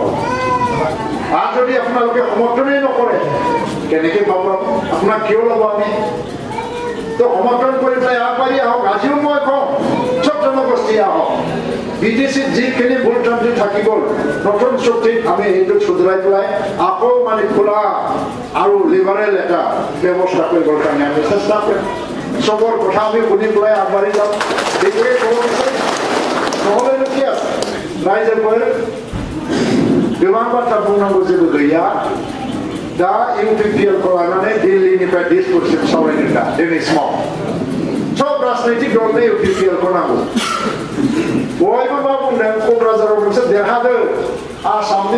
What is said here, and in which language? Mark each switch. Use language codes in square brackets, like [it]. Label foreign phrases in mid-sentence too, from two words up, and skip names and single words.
[as] আর যদি আপোনালোকে সমৰ্থনই নকৰে কেনেকৈ পাব আপোনাক কিয় ল'ব আমি তো সমৰ্থন কৰি পেলাই আগবাঢ়ি আহক আজিও মই কওঁ চব জনগোষ্ঠী আহক বিটিচিত যিখিনি ভুলভ্ৰান্তি থাকি গ'ল নতুন চুক্তিত আমি সেইটো শুধৰাই পেলাই আকৌ মানে খোলা আৰু লিবাৰেল এটা ব্যৱস্থা কৰিবৰ কাৰণে আমি চেষ্টা কৰিম চবৰ কথা আমি শুনি পেলাই আগবাঢ়ি যাম সেইটোৱে ক'ব বিচাৰিম নহ'লেনো কি আছে ৰাইজে কয় [brx] गोबां बाथ्रा बुंनांगौ जेबो गैया दा इउपिपिएलखौ लानानै दिल्लीनिफ्राय डिसपुरसिम सावरायदों दा दिनै समाव सब राजनैतिक दलनो इउपिपिएलखौ नांगौ बयबो मा बुंदों क'क्राझाराव मोनसे देरहादों आसामनि